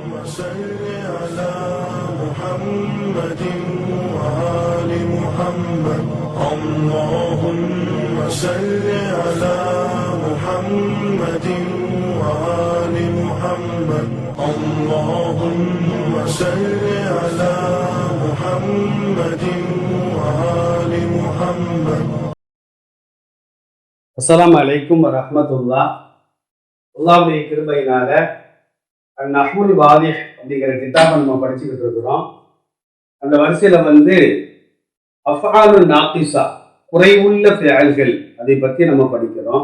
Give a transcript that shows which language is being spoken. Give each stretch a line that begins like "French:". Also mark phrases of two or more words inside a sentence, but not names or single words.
Arabic: صل على محمد وآل محمد اللهم صل على محمد وآل محمد اللهم صل على محمد وآل محمد. السلام عليكم ورحمة الله.
Tamil: அல்லாஹ்வுடைய கிருபையினால நஹ்வுல் வாலிஹ் அப்படிங்கிற கிதாபை நம்ம படிச்சுக்கிட்டு இருக்கிறோம். அந்த வரிசையில
Arabic: أفعال ناقصة,
Tamil: குறைவுள்ள ஃபிஅல்கள், அதை பற்றி நம்ம படிக்கிறோம்.